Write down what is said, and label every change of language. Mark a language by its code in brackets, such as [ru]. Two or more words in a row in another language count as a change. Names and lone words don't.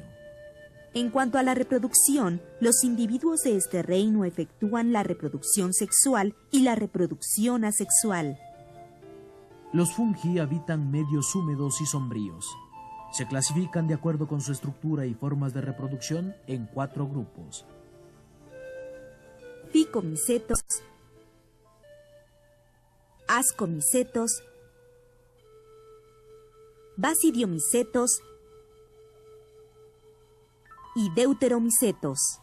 [es] En cuanto a la reproducción, los individuos de este reino efectúan la reproducción sexual y la reproducción asexual. Los fungi habitan medios húmedos y sombríos. Se clasifican de acuerdo con su estructura y formas de reproducción en 4 grupos. Ficomicetos, ascomicetos, basidiomicetos y deuteromicetos.